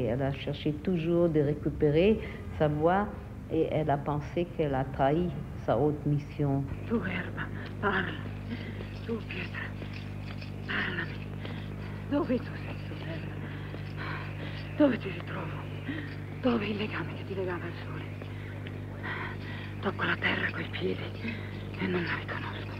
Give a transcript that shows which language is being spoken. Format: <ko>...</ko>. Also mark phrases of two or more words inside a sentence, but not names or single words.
<fr>Elle a cherché toujours de récupérer sa voix et elle a pensé qu'elle a trahi sa haute mission.</fr> <it>Tu, Erba, parla. Tu, Pietra, parlami. Dove tu sei, sorella? Dove ti ritrovo? Dove il legame che ti legava al sole? Tocco la terra coi piedi e non la riconosco.</it>